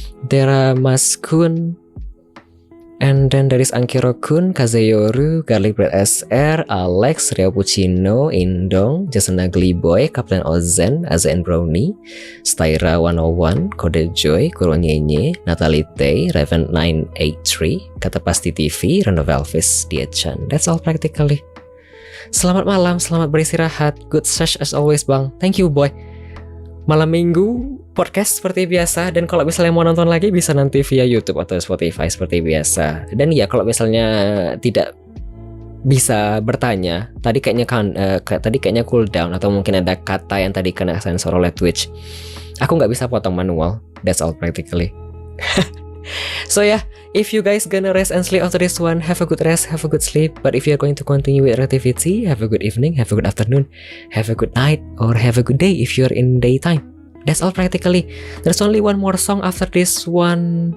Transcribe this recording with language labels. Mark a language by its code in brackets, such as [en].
[en] There are Mas Kun, and then there is Ankiro-kun, Kazeyoru, Garlic Bread SR, Alex, Rio Puccino, Indong, Jason Ugly Boy, Kapten Ozen, Azen Brownie, Styra 101, Kode Joy, Kuronyenye, Natalie Tay, Raven 983, Kata Pasti TV, Reno Velvis, Diachan. That's all practically. [id] Selamat malam, selamat beristirahat. [en] Good sesh as always Bang. Thank you boy. [id] Malam minggu podcast seperti biasa, dan kalau misalnya mau nonton lagi bisa nanti via YouTube atau Spotify seperti biasa. Dan ya kalau misalnya tidak bisa bertanya, tadi kayaknya cooldown atau mungkin ada kata yang tadi kena sensor oleh Twitch, aku nggak bisa potong manual. [en] That's all practically. So yeah, if you guys gonna rest and sleep after this one, have a good rest, have a good sleep. But if you're going to continue with activity, have a good evening, have a good afternoon, have a good night, or have a good day if you're in daytime. That's all practically. There's only one more song after this one.